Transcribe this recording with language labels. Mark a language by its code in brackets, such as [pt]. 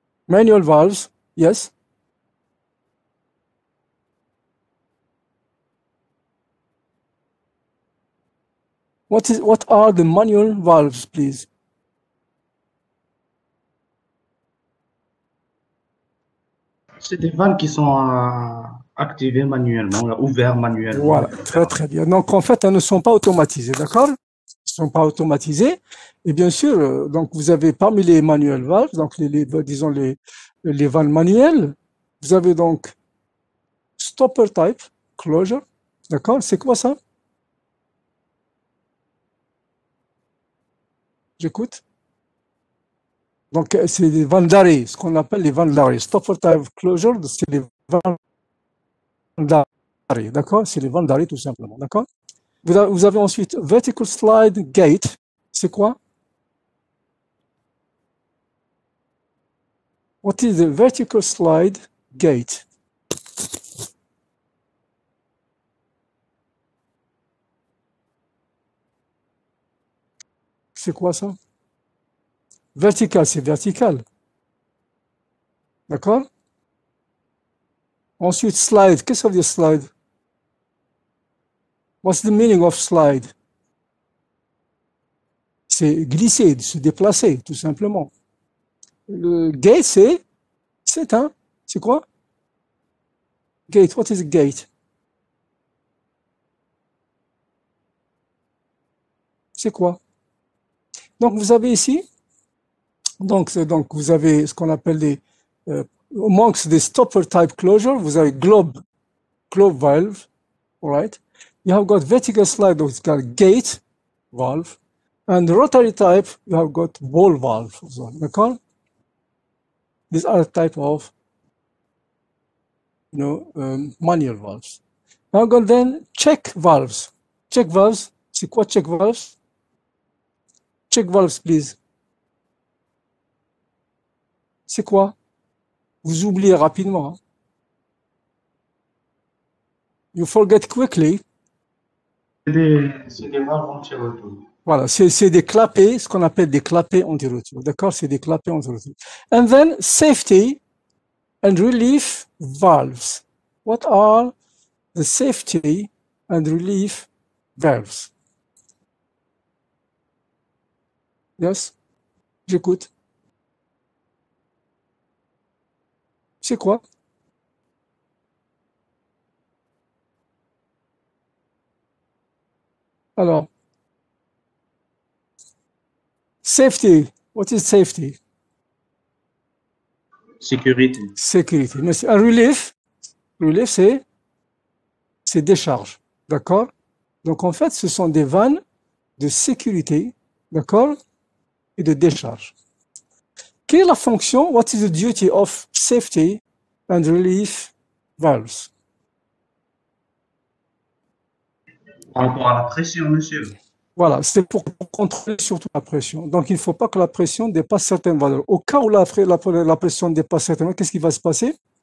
[en] Manual valves, yes. What are the manual valves, please? [fr] C'est des vannes qui sont activées manuellement, là, ouvertes manuellement. Voilà, très très bien. Donc en fait, elles ne sont pas automatisées, d'accord? Elles ne sont pas automatisées. Et bien sûr, donc vous avez parmi les manual valves, donc disons les vannes manuelles, vous avez donc stopper type closure, d'accord? C'est quoi ça? J'écoute. Donc c'est les vannes d'arrêt, ce qu'on appelle les vannes d'arrêt. Stopper type closure, c'est les vannes d'arrêt, d'accord? C'est les vannes d'arrêt tout simplement, d'accord? Vous avez ensuite vertical slide gate, c'est quoi? [en] What is the vertical slide gate? [fr] C'est quoi ça? Vertical, c'est vertical. D'accord? Ensuite, slide. Qu'est-ce que ça veut dire slide? [en] What's the meaning of slide? [fr] c'est glisser, de se déplacer, tout simplement. Le gate, c'est quoi? [en] Gate, what is a gate? [fr] C'est quoi? Donc, vous avez ici, donc vous avez ce qu'on appelle des, [en] amongst the stopper type closure, [fr] vous avez globe valve, [en] all right? You have got vertical slide, it's got gate valve, and rotary type, you have got ball valve, [fr] d'accord? [en] These are type of, manual valves. Now got then check valves. Check valves, [fr] c'est quoi [en] check valves? Check valves, please. [fr] C'est quoi? Vous oubliez rapidement. Hein? [en] You forget quickly. [fr] C'est des valves anti-retour. Voilà, c'est des clapets, ce qu'on appelle des clapets anti-retour. D'accord? C'est des clapets anti-retour. [en] And then safety and relief valves. What are the safety and relief valves? Yes? [fr] J'écoute. C'est quoi? [en] Alors, safety. What is safety? [fr] Sécurité. Sécurité. Mais un relief, c'est décharge. D'accord? Donc, en fait, ce sont des vannes de sécurité, d'accord? Et de décharge. Quelle est la fonction? [en] What is the duty of safety and relief valves? [fr] Par rapport à la pression, monsieur. Voilà, c'est pour contrôler surtout la pression. Donc, il ne faut pas que la pression dépasse certaines valeurs. Au cas où la pression dépasse certaines valeurs, qu'est-ce qui va se passer?